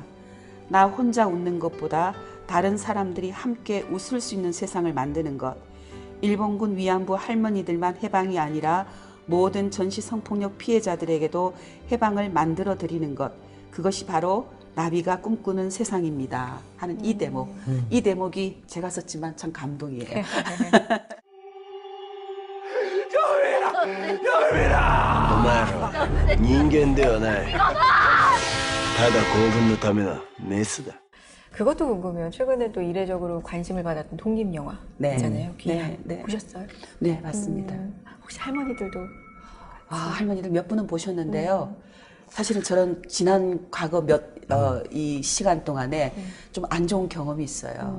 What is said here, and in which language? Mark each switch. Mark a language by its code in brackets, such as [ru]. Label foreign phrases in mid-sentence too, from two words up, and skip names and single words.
[ko] 나 혼자 웃는 것보다 다른 사람들이 함께 웃을 수 있는 세상을 만드는 것, 일본군 위안부 할머니들만 해방이 아니라 모든 전시 성폭력 피해자들에게도 해방을 만들어 드리는 것, 그것이 바로 나비가 꿈꾸는 세상입니다 하는 이 대목. 이 대목이 제가 썼지만 참 감동이에요. [ja] お前ら人間ではない。ただ興奮のためのメスだ。 [ko] 그것도 궁금해요. 최근에도 이례적으로 관심을 받았던 독립 영화 네. 있잖아요. 귀한. 네, 네. 보셨어요? 네, 맞습니다. 혹시 할머니들도 할머니들 몇 분은 보셨는데요. 사실은 저는 지난 과거 이 시간 동안에 좀 안 좋은 경험이 있어요.